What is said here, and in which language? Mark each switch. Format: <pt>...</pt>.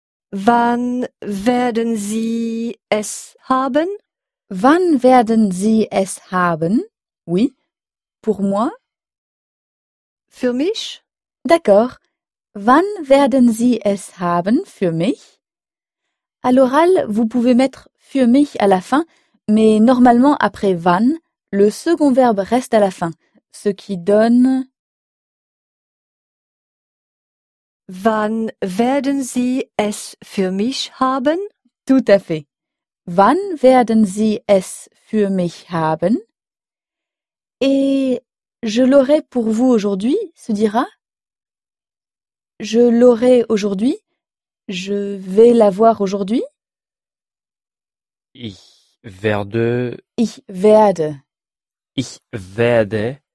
<de>Wann werden Sie es haben? Wann werden Sie es haben?</de> <fr>Oui, pour moi.</fr> <de>Für mich?</de> <fr>D'accord.</fr> <de>Wann werden Sie es haben für mich?</de> <fr>À l'oral, vous pouvez mettre</fr> <de>für mich</de> <fr>à la fin, mais normalement après wann, le second verbe reste à la fin, ce qui donne</fr> <de>Wann werden Sie es für mich haben?</de> <fr>Tout à fait.</fr> <de>Wann werden Sie es für mich haben?</de> <fr>Et je l'aurai pour vous aujourd'hui, se dira. Je l'aurai aujourd'hui. Je vais l'avoir aujourd'hui.</fr> <de>Ich werde. Ich werde. Ich werde.</de>